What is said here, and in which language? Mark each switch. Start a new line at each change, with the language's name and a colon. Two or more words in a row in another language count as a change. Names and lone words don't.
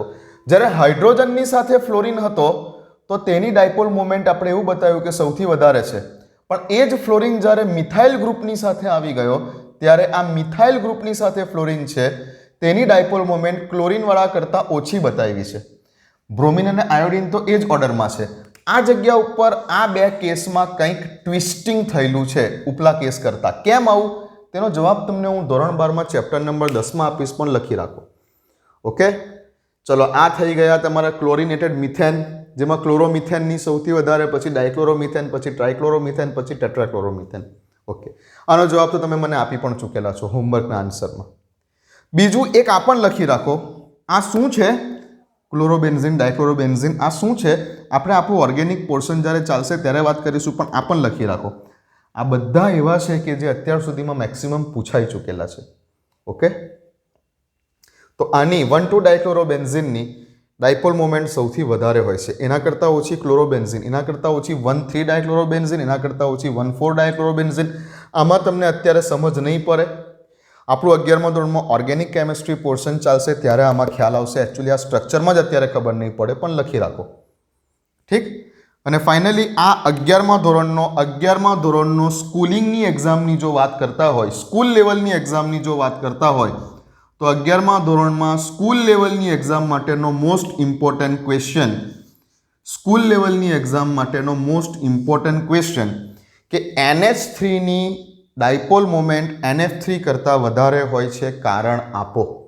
Gujarati: જ્યારે હાઇડ્રોજનની સાથે ફ્લોરિન હતો તો તેની
English: dipole moment
Gujarati: આપણે એવું બતાવ્યું કે સૌથી વધારે છે, પણ એ જ ફ્લોરિન જ્યારે
English: methyl groupની
Gujarati: સાથે આવી ગયો ત્યારે આ
English: methyl groupની
Gujarati: સાથે ફ્લોરિન છે તેની
English: dipole moment
Gujarati: ક્લોરિનવાળા કરતાં ઓછી બતાવી છે। બ્રોમિન અને આયોડિન તો એ જ ઓર્ડરમાં છે। આ જગ્યા ઉપર આ બે કેસમાં કંઈક ટ્વિસ્ટિંગ થયેલું છે ઉપલા કેસ કરતાં। કેમ આવું તેનો જવાબ તમને હું ધોરણ 12માં
English: chapter number
Gujarati: 10માં આપીશ, પણ લખી રાખો ઓકે। ચાલો આ થઈ ગયા તમારા
English: chlorinated methane
Gujarati: જેમાં ક્લોરોમીથેનની સૌથી વધારે, પછી ડાયક્લોરોમીથેન, પછી ટ્રાઇક્લોરોમીથેન, પછી ટેટ્રાક્લોરોમીથેન ઓકે। આનો જવાબ તો તમે મને આપી પણ ચૂકેલા છો હોમવર્કના આંસરમાં। બીજું એક આ પણ લખી રાખો, આ શું છે ક્લોરોબેન્ઝીન ડાયક્લોરોબેન્ઝીન આ શું છે આપણે આપણું
English: organic portion
Gujarati: જ્યારે ચાલશે ત્યારે વાત કરીશું, પણ આ પણ લખી રાખો। આ બધા એવા છે કે જે અત્યાર સુધીમાં મેક્સિમમ પૂછાઈ ચૂકેલા છે ઓકે। તો આની 1,2 ડાયક્લોરોબેન્ઝીનની
English: dipole moment
Gujarati: સૌથી વધારે હોય છે, એના કરતા ઓછી ક્લોરોબેન્ઝીન, એના કરતા ઓછી 1,3 ડાયક્લોરોબેન્ઝીન, એના કરતા ઓછી 1,4 ડાયક્લોરોબેન્ઝીન। આમાં તમને અત્યારે સમજ નહીં પડે, આપણું 11મા ધોરણમાં
English: organic chemistry portion
Gujarati: ચાલશે ત્યારે આમાં ખ્યાલ આવશે। એકચ્યુઅલી આ સ્ટ્રક્ચરમાં જ અત્યારે ખબર નહીં પડે, પણ લખી રાખો ઠીક। અને ફાઇનલી આ 11મા ધોરણનો સ્કૂલિંગની એક્ઝામની જો વાત કરતા હોય,
English: school levelની
Gujarati: એક્ઝામની જો વાત કરતા હોય तो 11મા ધોરણમાં
English: school levelની
Gujarati: એક્ઝામ માટેનો
English: most important question, school levelની
Gujarati: એક્ઝામ માટેનો
English: most important question
Gujarati: કે NH3 ની
English: dipole moment
Gujarati: NF3 કરતાં વધારે હોય છે, કારણ આપો।